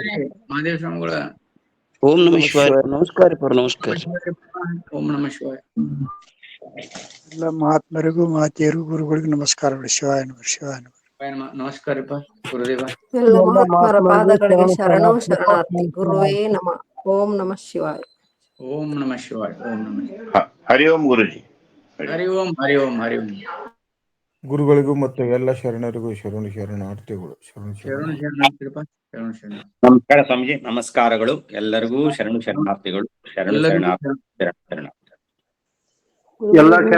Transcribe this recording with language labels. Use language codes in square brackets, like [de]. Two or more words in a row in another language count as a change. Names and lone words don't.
[kn] ಮಹಾದೇವ ಸ್ವಾಮಿಗಳ. [sa] ಓಂ ನಮಃ ಶಿವಾಯ. [kn] ನಮಸ್ಕಾರ ಪರ. ನಮಸ್ಕಾರ. [sa] ಓಂ ನಮಃ ಶಿವಾಯ. [kn] ಎಲ್ಲ ಮಹಾತ್ಮರಿಗೂ ಮಾತೆಯರಿಗೂ ಗುರುಗಳಿಗೂ ನಮಸ್ಕಾರಗಳು. [sa] ಶಿವಾಯ ನಮಃ. ಶಿವಾಯ ನಮಃ. [kn] ನಮಸ್ಕಾರಪ್ಪ ಗುರುದೇವ. ಎಲ್ಲ ಮಹಾತ್ಮರ ಪಾದಗಳಿಗೆ ಶರಣು ಶರಣಾರ್ಥಿ. [sa] ಗುರುವೇ ನಮಃ. ಓಂ ನಮಃ ಶಿವಾಯ. ಓಂ ನಮಃ ಶಿವಾಯ. ಓಂ ನಮಃ. ಹರಿ ಓಂ ಗುರುಜಿ. ಹರಿ ಓಂ. ಹರಿ ಓಂ. ಹರಿ ಓಂ. [kn] ಗುರುಗಳಿಗೂ ಮತ್ತು ಎಲ್ಲ ಶರಣರಿಗೂ ಶರಣು ಶರಣಾರ್ಥಿಗಳು. ಶರಣು ಶರಣಾರ್ಥಿರಪ್ಪ. ಶರಣು ಶರಣ. ನಮಸ್ಕಾರ ಸ್ವಾಮೀಜಿ. ನಮಸ್ಕಾರಗಳು ಎಲ್ಲರಿಗೂ. ಶರಣು ಶರಣಾರ್ಥಿಗಳು. ಶರಣು ಶರಣಾರ್ಥಿ. ಎಲ್ಲ